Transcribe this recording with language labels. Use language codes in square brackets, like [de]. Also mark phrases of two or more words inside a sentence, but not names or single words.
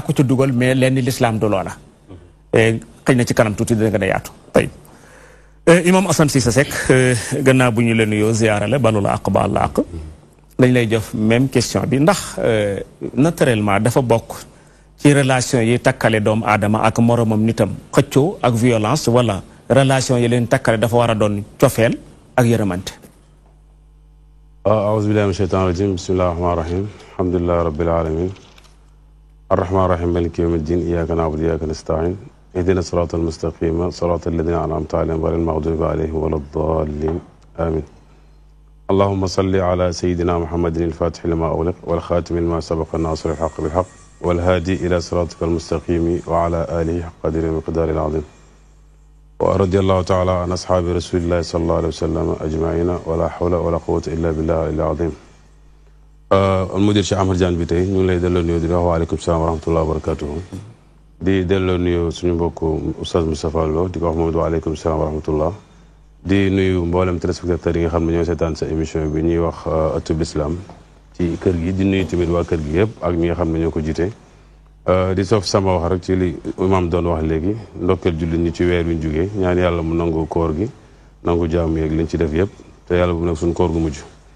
[wo] ko ca dugal mais lenn l'islam du loola xëy na ci kanam tuuti dina gën a yaatu tey imam Assane Cissé Seck gannaaw bu ñu la nuyoo ziyaarale balu la àq baal la àq dañ lay jox [fr] même question [wo] bi ndax naturellement dafa bokk ci relation yi takkale doomu aadama ak moromam nitam xëccoo ak violence wala relation yi leen takkale dafa war a doon cofeel ak yërëmante. [ar] أعوذ بالله من الشيطان الرجيم بسم الله الرحمن الرحيم الحمد لله رب العالمين الرحمن الرحيم مالك يوم الدين إياك نعبد وإياك نستعين اهدنا الصراط المستقيم صراط الذين أنعمت عليهم غير المغضوب عليهم ولا الضالين آمين اللهم صل على سيدنا محمد الفاتح لما أغلق والخاتم لما سبق الناصر الحق بالحق والهادي إلى صراطك المستقيم وعلى آله حق قدر المقدار العظيم ورضي الله تعالى عن أصحاب رسول الله صلى الله عليه وسلم أجمعين ولا حول ولا قوة إلا بالله العظيم المدير شيخ عمر جان بيتي [wo] ñu lay delloo nuyu di wax [ar] وعليكم السلام ورحمة الله وبركاته [wo] di delloo nuyu suñu mbokk oustaz Moustapha Lo di ko wax moom [ar] وعليكم السلام ورحمة الله [wo] di nuyu mboolem téléspectateurs yi nga xam ne ñoo seetaan sa émission bi ñuy wax ëttub l'islam ci kër gi di nuyu tamit waa kër gi yëpp ak ñi nga xam ne ñoo ko jiite di sof sama wax rek ci li imam doon wax léegi ndokkeel jullit ñi ci weer wi ñu jógee ñaan yàlla mu nangu koor gi nangu jaamu yeeg liñ ci def yëpp te yàlla bu nekk suñu koor gu mujj